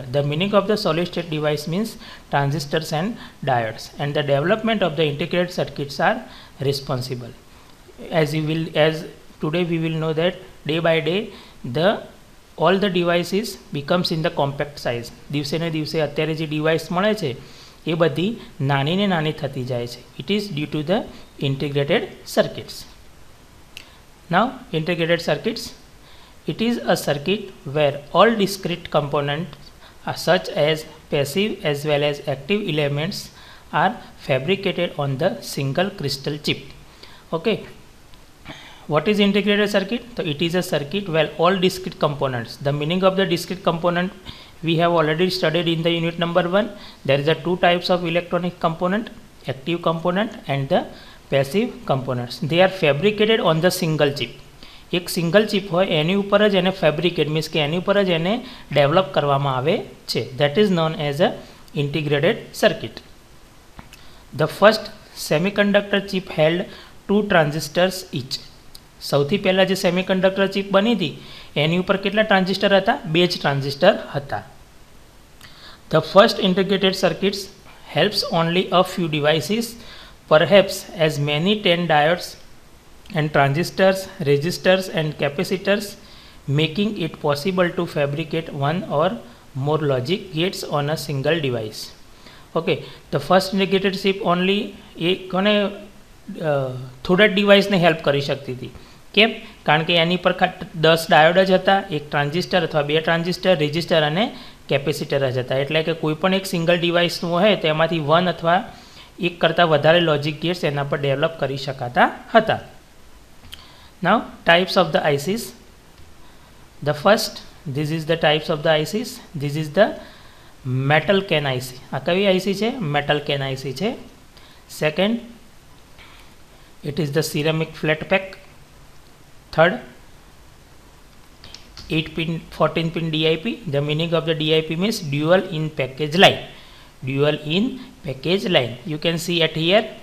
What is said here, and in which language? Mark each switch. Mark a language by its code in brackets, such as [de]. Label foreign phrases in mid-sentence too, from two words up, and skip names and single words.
[en] The meaning of the solid state device means transistors and diodes, and the development of the integrated circuits are responsible. As today we will know that day by day all the devices becomes in the compact size. [gu] દિવસે ને દિવસે અત્યારે જે ડિવાઇસ મળે છે એ બધી નાની ને નાની થતી જાય છે. [en] It is due to the integrated circuits. Now integrated circuits, it is a circuit where all discrete components such as passive as well as active elements are fabricated on the single crystal chip. Okay, what is integrated circuit? So it is a circuit where all discrete components, the meaning of the discrete component we have already studied in the unit number 1. There is a two types of electronic component, active component and the passive components. They are fabricated on the single chip. [gu] એક સિંગલ ચિપ હોય એની ઉપર જ એને ફેબ્રિકેટ મીન્સ કે એની ઉપર જ એને ડેવલપ કરવામાં આવે છે. [en] That is known as a integrated circuit. The first semiconductor chip held 2 transistors each. [gu] સૌથી પહેલા જે સેમિકન્ડક્ટર ચિપ બની હતી એની ઉપર કેટલા ટ્રાન્ઝિસ્ટર હતા? 2 જ ટ્રાન્ઝિસ્ટર હતા. [en] The first integrated circuits helps only a few devices, perhaps as many 10 diodes and transistors, resistors and capacitors, making it possible to fabricate one or more logic gates on a single device. Okay, the first integrated chip only [gu] કોને થોડા ડિવાઇસને હેલ્પ કરી શકતી હતી. કેમ? કારણ કે એની પર 10 ડાયોડ જ હતા, એક ટ્રાન્ઝિસ્ટર અથવા 2 ટ્રાન્ઝિસ્ટર, રેઝિસ્ટર અને કેપેસિટર જ હતા. એટલે કે કોઈ પણ એક સિંગલ ડિવાઇસનું હોય તેમાંથી 1 અથવા એક કરતાં વધારે લોજિક ગેટ્સ એના પર ડેવલપ કરી શકાતા હતા. [en] Now types of the ICs. The first, this is the types of the ICs. This is the metal can IC. [gu] આ કઈ IC છે? [en] metal can IC છે. Second, it is the ceramic flat pack. Third, 8-pin 14-pin DIP. The meaning of the DIP means dual in package line. Dual in package line. You can see at here.